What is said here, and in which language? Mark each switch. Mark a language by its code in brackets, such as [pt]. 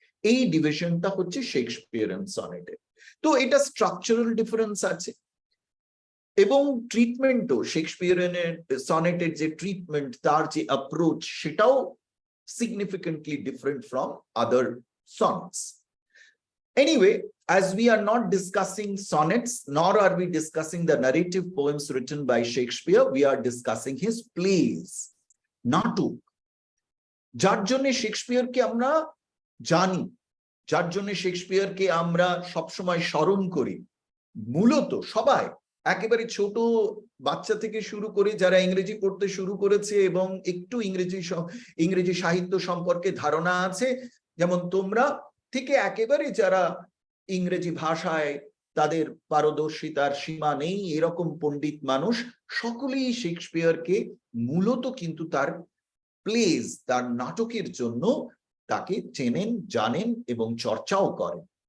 [bn] এই ডিভিশনটা হচ্ছে শেক্সপিয়ারিয়ান সনেটের। তো এটা স্ট্রাকচারাল ডিফারেন্স আছে, এবং ট্রিটমেন্টও শেক্সপিয়ারিয়ানের সনেটের যে ট্রিটমেন্ট, তার যে অ্যাপ্রোচ, সেটাও [en] significantly different from other sonnets. Anyway, as we are not discussing sonnets, nor are we discussing the narrative poems written by Shakespeare, we are discussing his plays, [bn] নাটক, যার জন্য শেক্সপিয়ারকে আমরা জানি, যার জন্য শেক্সপিয়ারকে আমরা সবসময় স্মরণ করি। মূলত সবাই, একেবারে ছোট বাচ্চা থেকে শুরু করে যারা ইংরেজি পড়তে শুরু করেছে এবং একটু ইংরেজি সাহিত্য সম্পর্কে ধারণা আছে, যেমন তোমরা, থেকে একেবারে যারা ইংরেজি ভাষায় তাদের পারদর্শিতার সীমা নেই এরকম পণ্ডিত মানুষ, সকলেই শেক্সপিয়ারকে মূলত কিন্তু তার প্লেজ, তার নাটকের জন্য তাকে চেনেন, জানেন এবং চর্চাও করেন।